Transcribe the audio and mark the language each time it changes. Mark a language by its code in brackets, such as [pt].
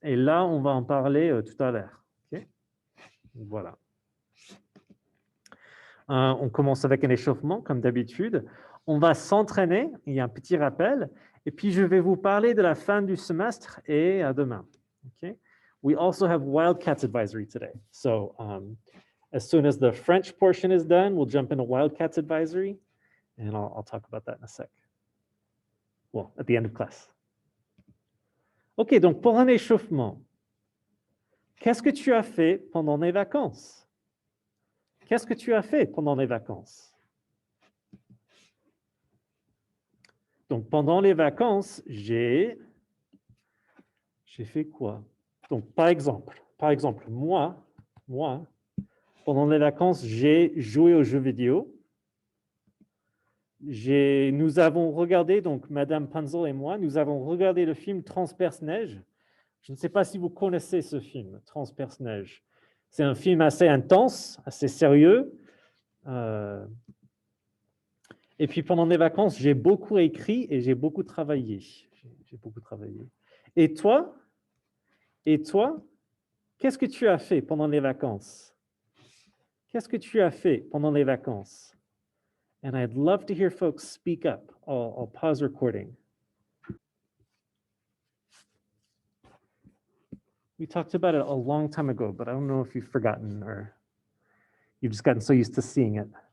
[fr] Et là, on va en parler tout à l'heure. Okay? Voilà. On commence avec un échauffement, comme d'habitude. On va s'entraîner, il y a un petit rappel, et puis je vais vous parler de la fin du semestre et à demain. [en] Okay? We also have Wildcats advisory today. So as soon as the French portion is done, we'll jump into Wildcats advisory, and I'll talk about that in a sec. Well, at the end of class. [fr] Ok, donc pour un échauffement, qu'est-ce que tu as fait pendant les vacances? Qu'est-ce que tu as fait pendant les vacances? Donc pendant les vacances, j'ai fait quoi? Donc par exemple, moi, pendant les vacances, j'ai joué aux jeux vidéo. Nous avons regardé, donc Madame Panzel et moi, nous avons regardé le film Transperce-Neige. Je ne sais pas si vous connaissez ce film, Transperce-Neige. C'est un film assez intense, assez sérieux. Et puis pendant les vacances, j'ai beaucoup écrit et j'ai beaucoup travaillé. J'ai beaucoup travaillé. Et toi? Et toi? Qu'est-ce que tu as fait pendant les vacances? Qu'est-ce que tu as fait pendant les vacances? [en] And I'd love to hear folks speak up. I'll pause recording. We talked about it a long time ago, but I don't know if you've forgotten or you've just gotten so used to seeing it.